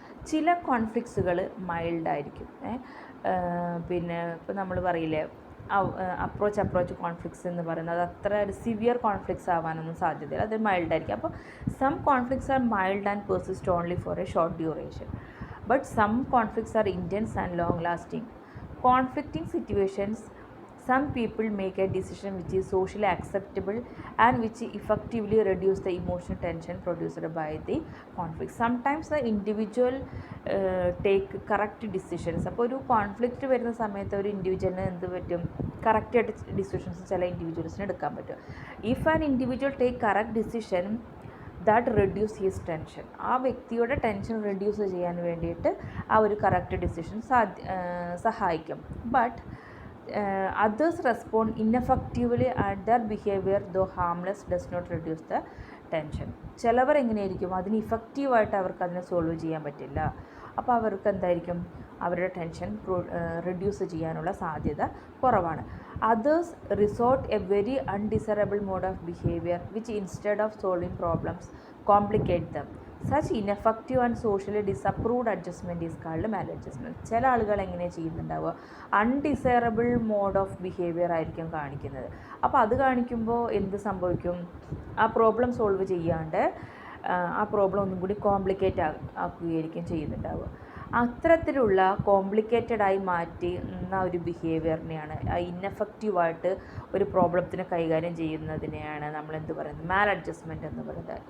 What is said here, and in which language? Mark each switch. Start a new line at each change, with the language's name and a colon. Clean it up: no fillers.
Malayalam: ചില കോൺഫ്ലിക്ട്സുകൾ മൈൽഡായിരിക്കും. പിന്നെ ഇപ്പോൾ നമ്മൾ പറയില്ലേ അപ്രോച്ച് കോൺഫ്ലിക്ട്സ് എന്ന് പറയുന്നത് അത്ര ഒരു സിവിയർ കോൺഫ്ലിക്ട്സ് ആവാനൊന്നും സാധ്യതയില്ല, അത് മൈൽഡായിരിക്കും.
English: അപ്പോൾ some conflicts are mild and persist only for a short duration, but some conflicts are intense and long lasting. Conflicting situations, some people make a decision which is socially acceptable and which effectively reduce the emotional tension produced by the conflict. Sometimes the individual take correct decisions.
Malayalam: അപ്പോൾ ഒരു conflict വരുന്ന സമയത്ത് ഒരു ഇൻഡിവിജ്വലിന് എന്ത് പറ്റും, കറക്റ്റായിട്ട് decisions ചില ഇൻഡിവിജ്വൽസിന് എടുക്കാൻ പറ്റും.
English: if an individual take correct decision that reduce his tension,
Malayalam: ആ വ്യക്തിയുടെ ടെൻഷൻ റെഡ്യൂസ് ചെയ്യാൻ വേണ്ടിയിട്ട് ആ ഒരു കറക്റ്റ് ഡിസിഷൻ സഹായിക്കും.
English: But others respond ineffectively and their behaviour though harmless does not reduce the tension.
Malayalam: ചിലവർ എങ്ങനെയായിരിക്കും, അതിന് ഇഫക്റ്റീവായിട്ട് അവർക്ക് അതിനെ സോൾവ് ചെയ്യാൻ പറ്റില്ല. അപ്പോൾ അവർക്ക് എന്തായിരിക്കും, അവരുടെ ടെൻഷൻ റെഡ്യൂസ് ചെയ്യാനുള്ള സാധ്യത കുറവാണ്.
English: Others resort a very undesirable mode of behavior which instead of solving problems complicate them. Such ineffective and socially disapproved adjustment is called maladjustment.
Malayalam: ചില ആളുകൾ എങ്ങനെ ചെയ്യുന്നുണ്ടാവുക, അൺഡിസൈറബിൾ മോഡ് ഓഫ് ബിഹേവിയർ ആയിരിക്കും കാണിക്കുന്നത്. അപ്പോൾ അത് കാണിക്കുമ്പോൾ എന്ത് സംഭവിക്കും, ആ പ്രോബ്ലം സോൾവ് ചെയ്യാണ്ട് ആ പ്രോബ്ലം ഒന്നും കൂടി കോംപ്ലിക്കേറ്റ് ആക്കുകയായിരിക്കും ചെയ്യുന്നുണ്ടാവുക. അത്തരത്തിലുള്ള കോംപ്ലിക്കേറ്റഡായി മാറ്റുന്ന ഒരു ബിഹേവിയറിനെയാണ്, ഇന്നെഫക്റ്റീവായിട്ട് ഒരു പ്രോബ്ലത്തിനെ കൈകാര്യം ചെയ്യുന്നതിനെയാണ് നമ്മൾ എന്ത് പറയുന്നത്, മാൽ അഡ്ജസ്റ്റ്മെൻറ്റ് എന്ന് പറയുന്നത്.